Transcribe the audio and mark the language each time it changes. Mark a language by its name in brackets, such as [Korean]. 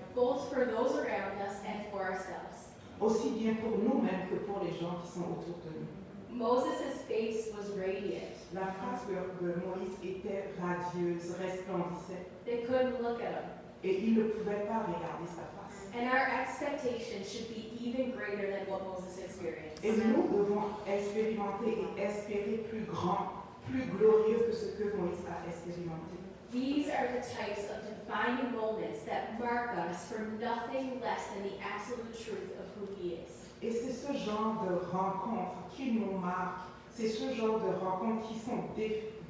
[English] Both for those around us and for ourselves. [French] Aussi bien pour nous-mêmes que pour les gens qui sont autour de nous. [English] Moses' face was radiant. [French] La face de Moïse était radieuse, resplendissait, [English] They couldn't look at him. [French] et il ne pouvait pas regarder sa face. [English] And our expectation should be even greater than what Moses experienced. [French] Et nous devons expérimenter et espérer plus grand, plus glorieux que ce que Moïse a expérimenté. [English] These are the types of defining moments that mark us for nothing less than the absolute truth of who He is. [French] Et c'est ce genre de rencontres qui nous marquent, c'est ce genre de rencontres qui sont décisives